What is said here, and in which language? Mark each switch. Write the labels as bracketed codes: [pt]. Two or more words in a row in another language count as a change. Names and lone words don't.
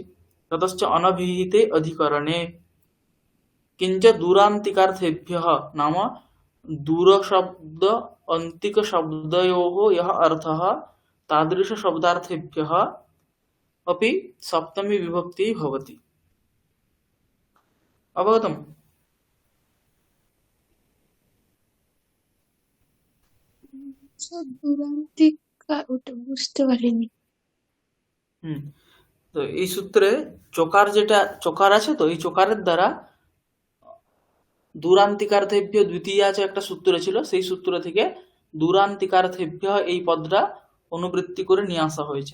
[sa] ततश्च अनभिहिते अधिकरणे किञ्च दूरान्तिकार्थेभ्यः, नाम दूरशब्द अन्तिकशब्दयोः यः अर्थः तादृशशब्दार्थेभ्यः अपि सप्तमी विभक्ति भवति। अवगतम्? [bn] আচ্ছা, দুরান্তিকা ওটা বুঝতে পারিনি। হুম, তো এই সূত্রে চকার আছে, তো এই চকারের দ্বারা দূরান্তিকার্থেভ্য দ্বিতীয় আছে একটা সূত্র ছিল, সেই সূত্র থেকে দূরান্তিকার্থেভ্য এই পদটা অনুবৃত্তি করে নিয়ে আসা হয়েছে।